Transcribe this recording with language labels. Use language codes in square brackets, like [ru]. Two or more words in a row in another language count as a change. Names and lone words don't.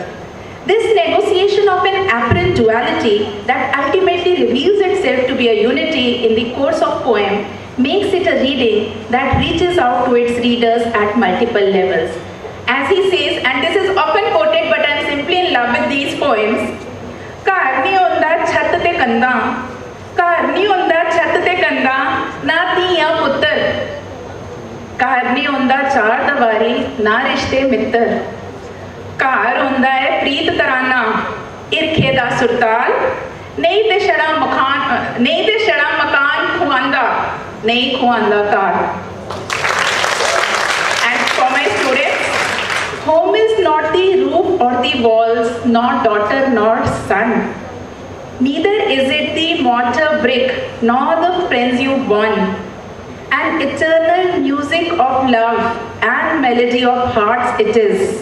[en] This negotiation of an apparent duality that ultimately reveals itself to be a unity in the course of poem makes it a reading that reaches out to its readers at multiple levels. As he says, and this is often quoted, but I am simply in love with these poems, [pa] "ਘਰ ਨਹੀਂ ਹੁੰਦਾ ਛੱਤ ਤੇ ਕੰਧਾਂ, ਘਰ ਨਹੀਂ ਹੁੰਦਾ ਛੱਤ ਤੇ ਕੰਧਾਂ, ਨਾ ਧੀਆਂ ਪੁੱਤਰ, ਘਰ ਨਹੀਂ ਹੁੰਦਾ ਚਾਰ ਦੀਵਾਰੀ, ਨਾ ਰਿਸ਼ਤੇ ਮਿੱਤਰ, ਘਰ ਹੁੰਦਾ ਹੈ ਪ੍ਰੀਤ ਤਰਾਨਾ, ਇਰਖੇ ਦਾ ਸੁਰਤਾਲ, ਨਹੀਂ ਤੇ ਸਾਦਾ ਮਕਾਨ ਕਹਾਉਂਦਾ, ਨਹੀਂ ਕਹਾਉਂਦਾ ਘਰ." [en] And for my students, home is not the roof or the walls, nor daughter nor son. Neither is it the mortar brick, nor the friends you won. An eternal music of love and melody of hearts it is.